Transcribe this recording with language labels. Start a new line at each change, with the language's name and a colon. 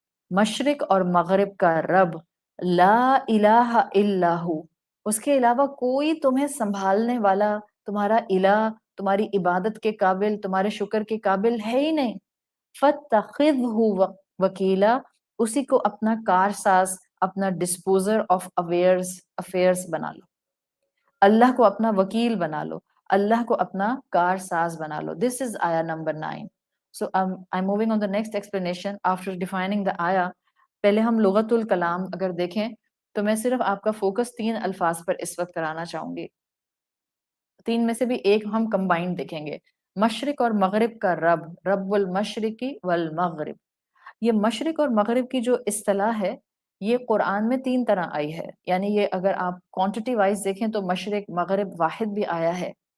Urdu: مشرق اور مغرب کا رب، لا الہ الا ہو، اس کے علاوہ کوئی تمہیں سنبھالنے والا، تمہارا الہ، تمہاری عبادت کے قابل، تمہارے شکر کے قابل ہے ہی نہیں۔ فَاتَّخِذْهُ وکیلا، اسی کو اپنا کارساز، اپنا ڈسپوزر آف افیئرز بنا لو، اللہ کو اپنا وکیل بنا لو، اللہ کو اپنا کارساز بنا لو۔
English: This is ayah number 9. So I'm moving on the next explanation after defining the ayah.
Urdu: پہلے ہم لغت الکلام اگر دیکھیں تو میں صرف آپ کا فوکس 3 الفاظ پر اس وقت کرانا چاہوں گی، 3 میں سے بھی ایک ہم کمبائنڈ دیکھیں گے۔ مشرق اور مغرب کا رب، رب المشرقی والمغرب، یہ مشرق اور مغرب کی جو اصطلاح ہے یہ قرآن میں 3 طرح آئی ہے، یعنی یہ اگر آپ کوانٹٹی وائز دیکھیں تو مشرق مغرب واحد بھی آیا ہے،